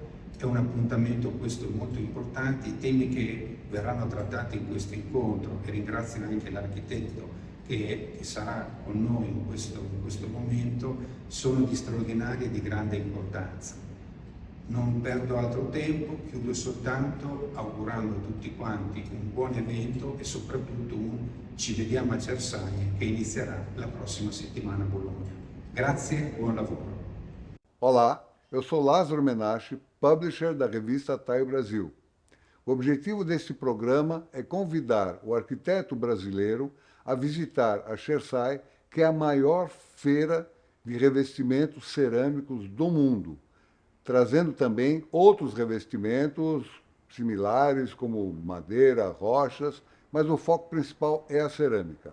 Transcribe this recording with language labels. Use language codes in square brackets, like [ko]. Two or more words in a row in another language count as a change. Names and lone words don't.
[it] È un appuntamento questo molto importante, i temi che verranno trattati in questo incontro, e ringrazio anche l'architetto che sarà con noi in questo momento, sono di straordinaria e di grande importanza. Non perdo altro tempo, chiudo soltanto augurando a tutti quanti un buon evento e soprattutto ci vediamo a Cersaie che inizierà la prossima settimana a Bologna. Grazie, buon lavoro. [pt] Olá, eu sou Lázaro Menache, publisher da revista TAI Brasil. O objetivo deste programa é convidar o arquiteto brasileiro a visitar a Cersaie, que é a maior feira de revestimentos cerâmicos do mundo, trazendo também outros revestimentos similares, como madeira, rochas, mas o foco principal é a cerâmica.